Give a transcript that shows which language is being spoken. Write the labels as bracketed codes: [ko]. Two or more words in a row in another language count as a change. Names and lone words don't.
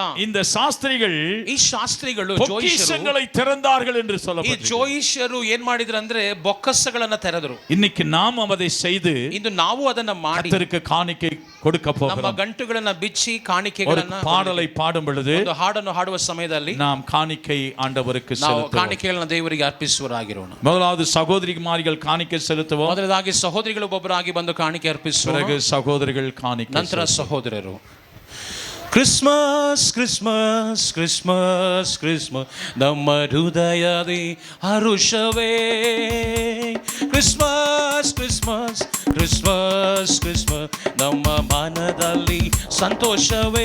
[ta] இந்த சாஸ்திரிகள் [kn] ಈ ಶಾಸ್ತ್ರಿಗಳು [ta] பொக்கிஷங்களை திறந்தார்கள் என்று [kn] ಈ [ta] சொல்லப்பட்டிருக்கிறது. [kn] ಜೋಯಿಷರು ಏನ್ ಮಾಡಿದ್ರು ಅಂದ್ರೆ ಬೊಕ್ಕಸಗಳನ್ನ ತೆರೆದರು. [ta] இன்னைக்கு நாம் அதை செய்து [kn] ಇಂದು ನಾವು ಅದನ್ನ ಮಾಡಿ [ta] கர்த்தருக்கு காணிக்கை கொடுக்க [kn] ನಮ್ಮ [ta] போகிறோம். [kn] ಗಂಟುಗಳನ್ನ ಬಿಚ್ಚಿ [ta] ஒரு [kn] ಕಾಣಿಕೆಗಳನ್ನ [ta] பாடலை பாடும் பொழுது [kn] ಒಂದು ಹಾಡನ್ನು ಹಾಡುವ ಸಮಯದಲ್ಲಿ [ta] நாம் காணிக்கை ஆண்டவருக்கு [kn] ನಾವು [ta] செலுத்துவோம். [kn] ಕಾಣಿಕೆಗಳನ್ನ ದೇವರಿಗೆ ಅರ್ಪಿಸುವರಾಗಿರೋಣ. [ta] முதலாவது சகோதரிமார்கள் காணிக்கை செலுத்துவோம். [kn] ಮೊದಲದಾಗಿ ಸಹೋದರಿಗಳು ಒಬ್ಬೊಬ್ಬರಾಗಿ ಬಂದು ಕಾಣಿಕೆ ಅರ್ಪಿಸುವ, [ta] பிறகு சகோதரர்கள் காணிக்கை [kn] ನಂತರ ಸಹೋದರರು. ಕ್ರಿಸ್ಮಸ್ ಕ್ರಿಸ್ಮಸ್ ಕ್ರಿಸ್ಮಸ್ ಕ್ರಿಸ್ಮಸ್ ನಮ್ಮ ಹೃದಯದಿ ಹರುಷವೇ. ಕ್ರಿಸ್ಮಸ್ ಕ್ರಿಸ್ಮಸ್ ಕ್ರಿಸ್ಮಸ್ ಕ್ರಿಸ್ಮಸ್ ನಮ್ಮ ಮನದಲ್ಲಿ ಸಂತೋಷವೇ.